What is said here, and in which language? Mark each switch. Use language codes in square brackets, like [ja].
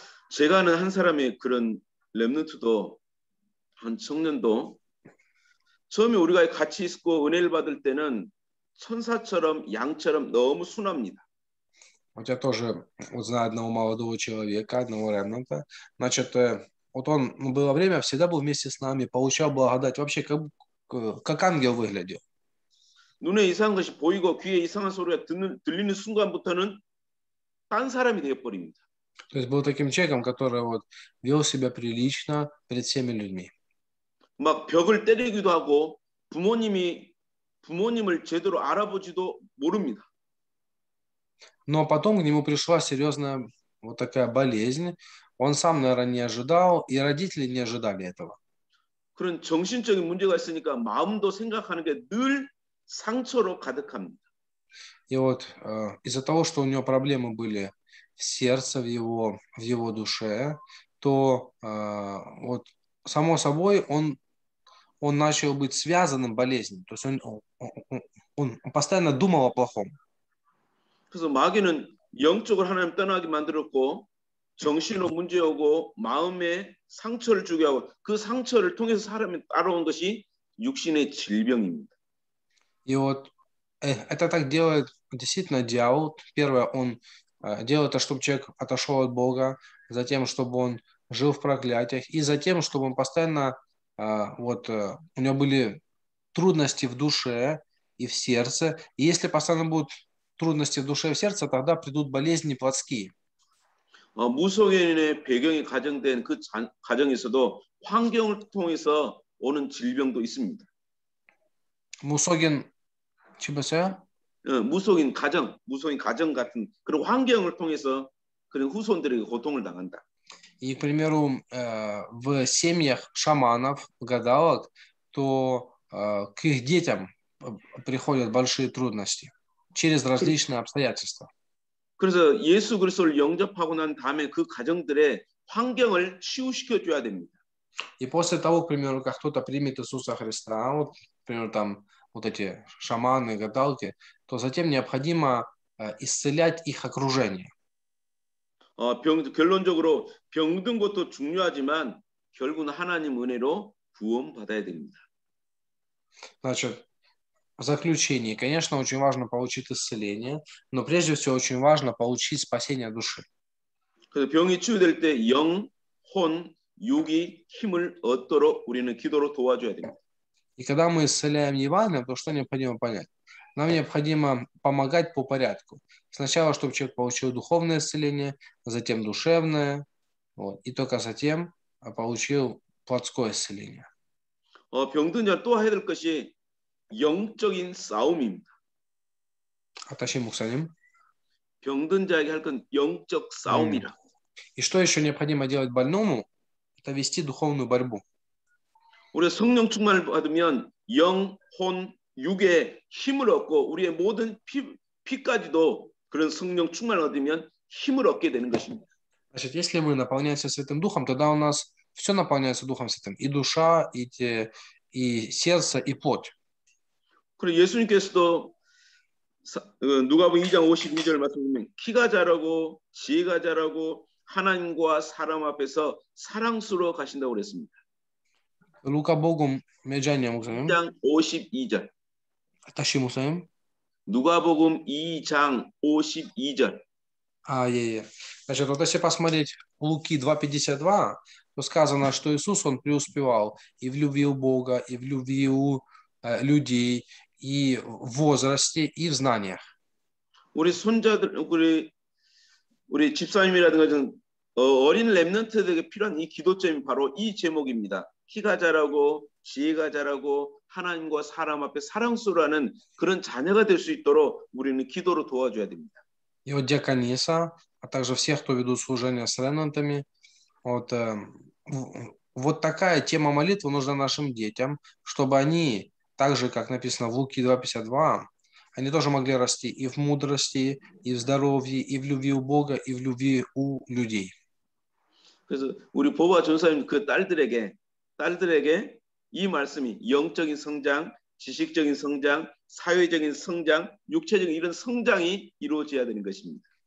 [ko] 제가 아는 한 사람의 그런 렘넌트도 한 청년도 처음에 우리가 같이 있고 은혜를 받을 때는 천사처럼 양처럼 너무 순합니다. [ru] Вот я тоже знаю одного молодого человека, одного ремнанта. Значит, вот он было время, всегда был вместе с нами, получал благодать. Вообще, как ангел выглядел. [ko] 눈에 이상한 것이 보이고 귀에 이상한 소리가 들리는 순간부터는 딴 사람이 되어버립니다. [ru] То есть был таким человеком, который вот вел себя прилично перед всеми людьми. [ko] 막 벽을 때리기도 하고 부모님을 제대로 알아보지도 모릅니다. [ru] Но потом к нему пришла серьезная вот такая болезнь. Он сам, наверное, не ожидал, и родители не ожидали этого. [ko] 그런 정신적인 문제가 있으니까 마음도 생각하는 게 늘 상처로 가득합니다. [ru] И вот из-за того, что у него проблемы были в сердце, в его душе, то вот само собой он начал быть связанным болезнью. То есть он постоянно думал о плохом. [ko] 그래서 마귀는 영적으로 하나님 떠나게 만들었고 정신으로 문제 오고 마음에 상처를 주게 하고 그 상처를 통해서 사람이 따라온 것이 육신의 질병입니다. [ru] И вот это так делает действительно дьявол. Первое, он делает это, чтобы человек отошел от Бога, затем, чтобы он жил в проклятиях, и затем, чтобы он постоянно, у него были трудности в душе и в сердце. И если постоянно будут трудности в душе и в сердце, тогда придут болезни плотские. [ko] 무속인의 배경이 가정된 그 가정에서도 환경을 통해서 오는 질병도 있습니다. 무속인, 무속인 가정 같은 그런 환경을 통해서 그런 후손들에게 고통을 당한다. [ru] И, к примеру, в семьях шаманов, гадалок, то к их детям приходят большие трудности через различные обстоятельства. [ko] 그래서 예수 그리스도를 영접하고 난 다음에 그 가정들의 환경을 치유시켜 줘야 됩니다. [ru] И после того, к примеру, как кто-то примет Иисуса Христа, вот, к примеру, там вот эти шаманы, гадалки, то затем необходимо исцелять их окружение. [ko] 결론적으로 병든 것도 중요하지만 결국은 하나님 은혜로 구원받아야 됩니다. [ru] Значит, в заключение, конечно, очень важно получить исцеление, но прежде всего очень важно получить спасение души. [ko] 그래서 병이 치유될 때 영, 혼, 육이 힘을 얻도록 우리는 기도로 도와줘야 됩니다. [ru] И когда мы исцеляем Евангелием, то что необходимо понять? Нам необходимо помогать по порядку. Сначала, чтобы человек получил духовное исцеление, затем душевное, и только затем получил плотское исцеление. [ko] 병든 자 또 해야 될 것이 영적인 싸움입니다. Аташим Муксаним. 병든 자에게 할 건 영적 싸움이라. [ru] И что еще необходимо делать больному? Это вести духовную борьбу. [ko] 우리가 성령 충만을 받으면 영, 혼, 육의 힘을 얻고 우리의 모든 피까지도 그런 성령 충만을 얻으면 힘을 얻게 되는 것입니다. [ru] Значит, если мы наполняемся Святым Духом, тогда у нас все наполняется Духом Святым. И душа, и сердце, и плоть. [ko] 그리고 예수님께서도 누가복음 2장 52절 말씀하면 키가 자라고 지혜가 자라고 하나님과 사람 앞에서 사랑스러워 가신다고 그랬습니다. Лукабогум Меджания Муксаним. 2장 52절. Аташим Муксаним. 누가복음 2장 52절. [ru] Значит, вот если посмотреть Луки 2:52, то сказано, что Иисус, он преуспевал и в любви у Бога, и в любви у людей, и в возрасте, и в знаниях. [ko] 우리 손자들, 우리 집사님이라든가 어린 렘넌트들에게 필요한 이 기도점이 바로 이 제목입니다. 키가 자라고 지혜가 자라고 하나님과 사람 앞에 사랑스러워하는 그런 자녀가 될 수 있도록 우리는 기도로 도와줘야 됩니다. [ru] И вот диакониса, а также всех, кто ведут служение с ремнантами, вот такая тема молитвы нужна нашим детям, чтобы они, так же, как написано в Луки 2:52, они тоже могли расти и в мудрости, и в здоровье, и в любви у Бога, и в любви у людей. [ko] 그래서 우리 보바 전사님 그 딸들에게 이 말씀이 영적인 성장, 지식적인 성장, 사회적인 성장, 육체적인 이런 성장이 이루어져야 되는 것입니다.